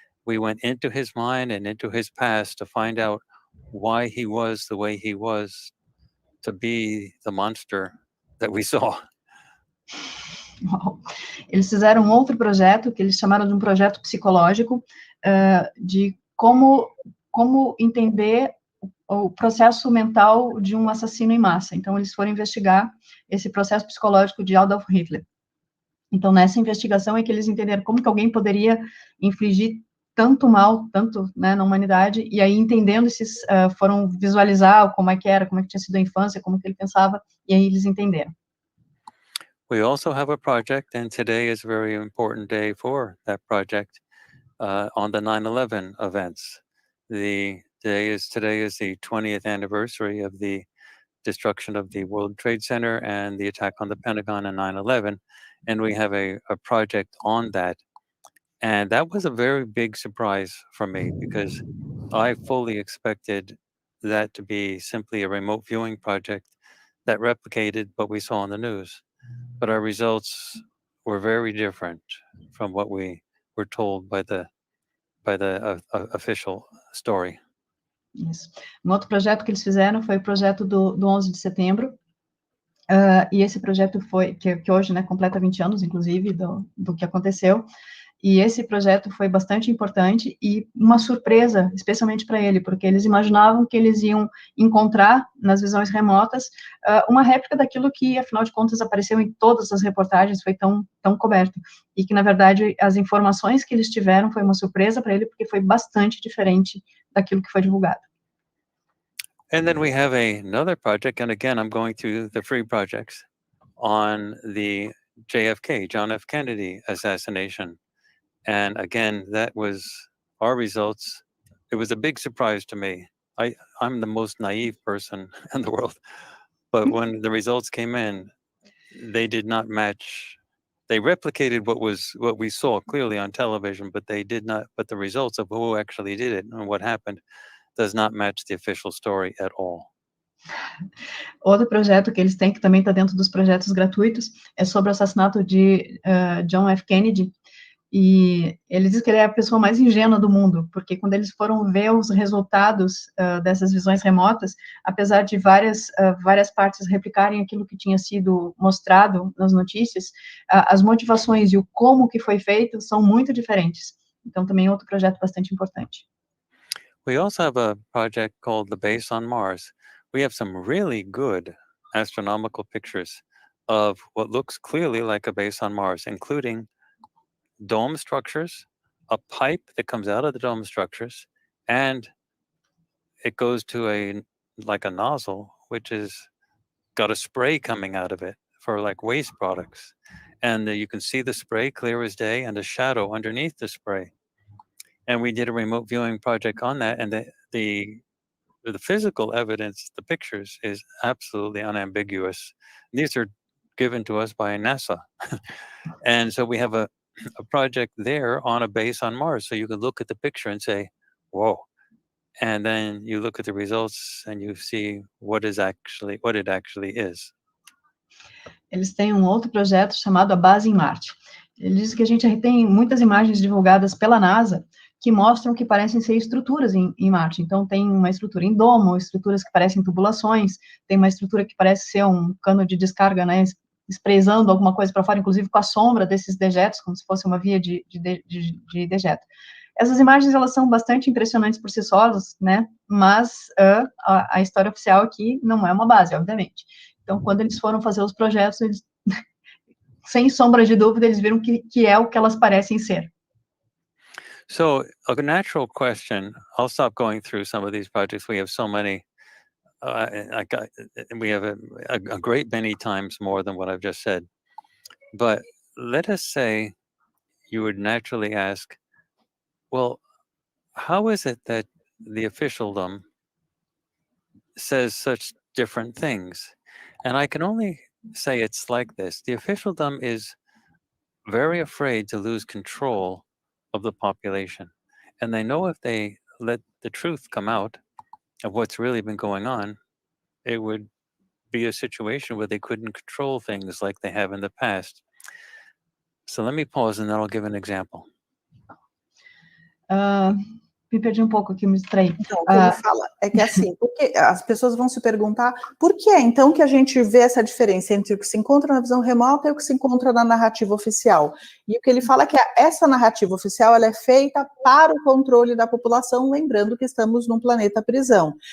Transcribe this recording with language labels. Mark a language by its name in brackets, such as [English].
[English] We went into his mind and into his past to find out why he was the way he was, to be the monster that we saw. [Portuguese] Eles fizeram um outro projeto, que eles chamaram de um projeto psicológico, de como entender o processo mental de um assassino em massa. Então, eles foram investigar esse processo psicológico de Adolf Hitler. Então, nessa investigação é que eles entenderam como que alguém poderia infligir tanto mal, tanto, né, na humanidade, e aí entendendo foram visualizar como é que tinha sido a infância, como que ele pensava, e aí eles entenderam. [English] We also have a project, and today is a very important day for that project, on the 9/11 events. Today is the 20th anniversary of the destruction of the World Trade Center and the attack on the Pentagon on 9/11, and we have a project on that. And that was a very big surprise for me because I fully expected that to be simply a remote viewing project that replicated what we saw on the news. But our results were very different from what we we're told by the official story. [Portuguese] Isso. Um outro projeto que eles fizeram foi o projeto do 11 de setembro, e esse projeto foi, que hoje, né, completa 20 anos, inclusive, do que aconteceu, e esse projeto foi bastante importante e uma surpresa, especialmente para ele, porque eles imaginavam que eles iam encontrar nas visões remotas uma réplica daquilo que, afinal de contas, apareceu em todas as reportagens, foi tão coberto, e que, na verdade, as informações que eles tiveram foi uma surpresa para ele, porque foi bastante diferente daquilo que foi divulgado. [English] And then we have another project, and again, I'm going through the free projects on the JFK, John F. Kennedy assassination. And again, that was our results. It was a big surprise to me. I'm the most naive person in the world. But when the results came in, they did not match. They replicated what we saw clearly on television, but they did not. But the results of who actually did it and what happened does not match the official story at all. [Portuguese] Outro projeto que eles têm, que também está dentro dos projetos gratuitos, é sobre o assassinato de John F. Kennedy. E ele diz que ele é a pessoa mais ingênua do mundo, porque quando eles foram ver os resultados dessas visões remotas, apesar de várias partes replicarem aquilo que tinha sido mostrado nas notícias, as motivações e o como que foi feito são muito diferentes. Então, também é outro projeto bastante importante. [English] We also have a project called the Base on Mars. We have some really good astronomical pictures of what looks clearly like a base on Mars, including dome structures, a pipe that comes out of the dome structures, and it goes to a nozzle, which is got a spray coming out of it for like waste products. And you can see the spray clear as day and a shadow underneath the spray. And we did a remote viewing project on that, and the physical evidence, the pictures, is absolutely unambiguous. These are given to us by NASA. And so we have a project there on a base on Mars. So you can look at the picture and say, whoa. And then you look at the results and you see what it actually is. [Portuguese] Eles têm um outro projeto chamado a Base em Marte. Ele diz que a gente tem muitas imagens divulgadas pela NASA que mostram que parecem ser estruturas em Marte. Então, tem uma estrutura em domo, estruturas que parecem tubulações, tem uma estrutura que parece ser um cano de descarga, né, expressando alguma coisa para fora, inclusive com a sombra desses dejetos, como se fosse uma via de dejeto. Essas imagens, elas são bastante impressionantes por si sós, né, mas a história oficial aqui não é uma base, obviamente. Então, quando eles foram fazer os projetos, eles, sem sombra de dúvida, eles viram que é o que elas parecem ser. [English] So, a natural question, I'll stop going through some of these projects. We have so many. We have a great many times more than what I've just said. But let us say you would naturally ask, well, how is it that the officialdom says such different things? And I can only say it's like this. The officialdom is very afraid to lose control of the population. And they know if they let the truth come out of what's really been going on, it would be a situation where they couldn't control things like they have in the past. So let me pause and then I'll give an example. [Portuguese] Me perdi um pouco aqui, me distraí. Então, o que ele fala é que assim, porque as pessoas vão se perguntar por que é então que a gente vê essa diferença entre o que se encontra na visão remota e o que se encontra na narrativa oficial. E o que ele fala é que essa narrativa oficial ela é feita para o controle da população, lembrando que estamos num planeta prisão.